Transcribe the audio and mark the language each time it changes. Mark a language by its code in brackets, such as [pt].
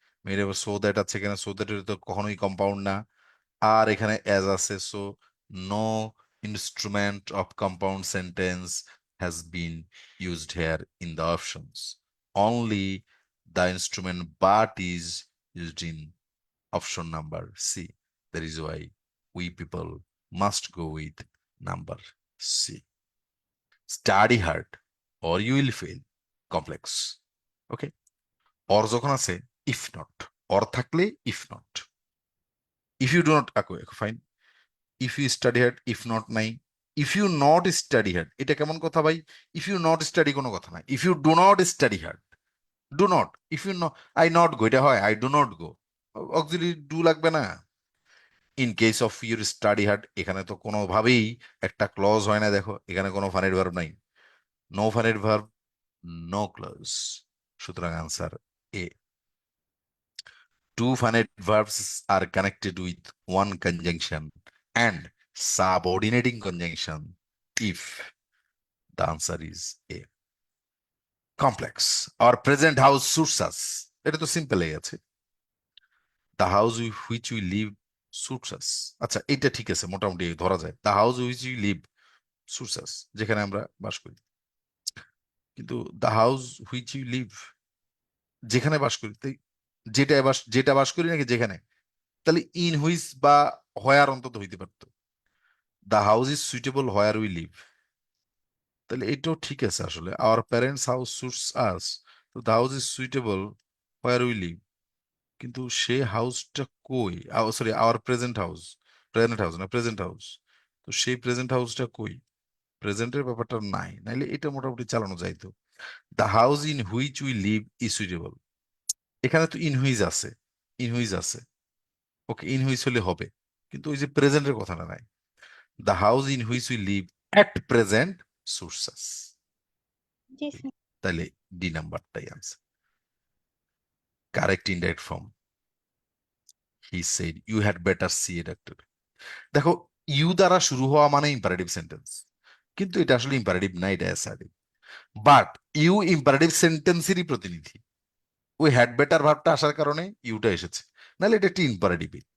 [en] made a so that [bn] আছে, এখানে so that তো কখনোই কম্পাউন্ড না। আর এখানে অ্যাজ আছে, [en] So no instrument of compound sentence has been used here in the options. Only the instrument but is used in option number C. That is why we people must go with number C. Study hard or you will fail, complex. [bn] Okay, or যখন আছে, if not, or থাকলে if not. [en] If you do not, fine. If you study hard, if not [bn] নাই। [en] if you not study hard, [bn] এটা কেমন কথা ভাই? [en] if you not study [bn] কোনো কথা না। [en] If you do not study hard, do not. If you I not go, এটা হয় I do not go, auxiliary do [bn] লাগবে না। In case of your study hard, এখানে তো কোনোভাবেই একটা ক্লজ হয় না, দেখো এখানে কোনো ফানিড ভার্ব নাই। নো ফানিড ভার্ব, নো ক্লজ, সুতরাং answer A. [en] Two finite verbs are connected with one conjunction and subordinating conjunction if the answer is A. Complex. Our present house suits us. [bn] এটা তো সিম্পল হয়ে গেছে। [en] The house with which we live suits us. [bn] আচ্ছা এটা ঠিক আছে, মোটামুটি ধরা যায়। [en] The house with which we live suits us, [bn] যেখানে আমরা বাস করি। কিন্তু [en] the house which we live, [bn] যেখানে বাস করি, তাই যেটা বাস করি নাকি যেখানে, তাহলে ইন হুইচ বা হোয়ার অন্তত হইতে পারতো। [en] the house is suitable where we live, [bn] তাহলে এটাও ঠিক আছে আসলে। [en] Our parents house suits us, তো the house is suitable where we live. [bn] কিন্তু সে হাউসটা কই? Sorry, hour present house, present house না, প্রেজেন্ট হাউস। তো সেই প্রেজেন্ট হাউসটা কই? প্রেজেন্টের ব্যাপারটা নাই, নাইলে এটা মোটামুটি চালানো যাইতো। [en] the house in which we live is suitable, এখানে তো in which আছে, in which আছে, [bn] ওকে ইন হুইচ হলে হবে। কিন্তু ওই যে প্রেজেন্টের কথাটা নাই। [en] The house in which we live at present suits us. [bn] G sir. তাহলে D নাম্বারটাই answer. [en] Correct indirect form, he said you had better see a doctor. [bn] দেখো, ইউ দ্বারা শুরু হওয়া মানে ইম্পারেটিভ সেন্টেন্স, কিন্তু এটা আসলে ইম্পারেটিভ না, এটা অ্যাসার্টিভ। বাট ইউ ইম্পারেটিভ সেন্টেন্সেরই প্রতিনিধি। ওই হ্যাড বেটার ভাবটা আসার কারণে ইউটা এসেছে, নাহলে এটা একটি ইম্পারেটিভ।